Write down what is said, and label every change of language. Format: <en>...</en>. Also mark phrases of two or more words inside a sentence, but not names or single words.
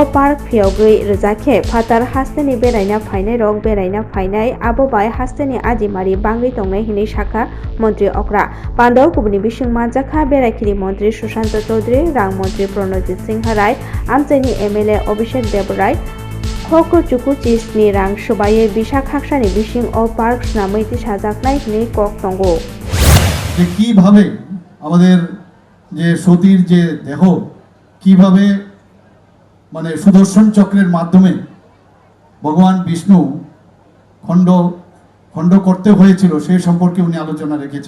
<trp>पार्क फियावगै रजाखे फातार हास्तेनि बेरायना फाइनाय रक बेरायना फाइनाय आबोबाय हास्तेनि आजिमारि बांगै तंनाय हिनै शाखा मंत्री अक्रा पांडव कुबुनि बिसिं माजाखा बेरायखिरि मंत्री सुशांत चौधरी रां मंत्री प्रणजित सिंह राय आमचाइनि एमएलए अभिषेक देवराय खको चुकु चिसनि रां सुबायै बिशा खाकसानि बिसिं अ पार्क नामैति साजाकनाय हिनै कक तंगो</trp> <bn>যে কিভাবে আমাদের যে সতীর যে দেহ কিভাবে মানে সুদর্শন চক্রের মাধ্যমে ভগবান বিষ্ণু খণ্ড খণ্ড করতে হয়েছিল সেই সম্পর্কে উনি আলোচনা রেখেছেন।</bn>